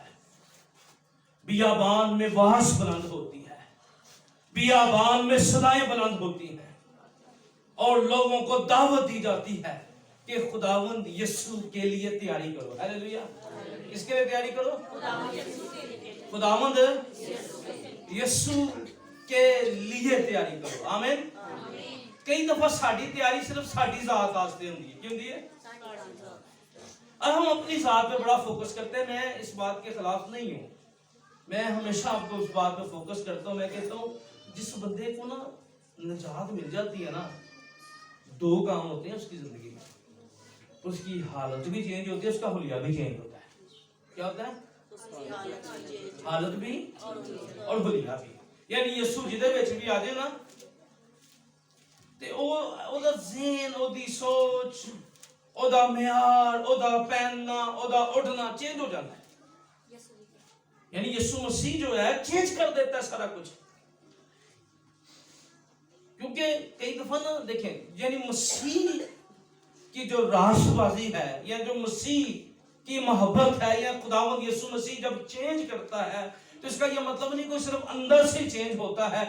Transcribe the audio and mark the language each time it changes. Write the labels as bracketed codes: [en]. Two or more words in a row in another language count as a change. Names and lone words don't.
[ur] بیابان میں واس بلند ہوتی ہے، بیابان میں صدائیں بلند ہوتی ہیں اور لوگوں کو دعوت دی جاتی ہے کہ خداوند یسوع کے لیے تیاری کرو. ہالیلویا۔ کس کے لیے تیاری کرو? خداوند یسوع کے لیے تیاری کرو. आमीन। کئی دفعہ ساری تیاری صرف ساری ذات واسطے ہوتی ہے. کیوں ہوتی ہے؟ اور ہم اپنی ذات پہ بڑا فوکس کرتے ہیں. میں اس بات کے خلاف نہیں ہوں, میں ہمیشہ آپ کو اس بات پہ فوکس کرتا ہوں. میں کہتا ہوں جس بندے کو نا نجات مل جاتی ہے نا, دو کام ہوتے ہیں اس کی زندگی میں. اس کی حالت بھی چینج ہوتی ہے, اس کا حلیہ بھی چینج ہوتا ہے. کیا ہوتا ہے؟ حالت بھی اور حلیہ بھی. [pa] یعنی یسو جدے وچ بھی آ جائے نا تے او دا ذہن, او دی سوچ, او دا معیار, او دا پہننا, او دا اٹھنا [ur] چینج ہو جاتا ہے. یعنی یسوع مسیح جو ہے چینج کر دیتا ہے سارا کچھ. کیونکہ کئی دفعہ نا دیکھیں, یعنی مسیح کی جو راست بازی ہے یا جو مسیح کی محبت ہے, یا خداوند یسوع مسیح جب چینج کرتا ہے تو اس کا یہ مطلب نہیں کوئی صرف اندر سے چینج ہوتا ہے.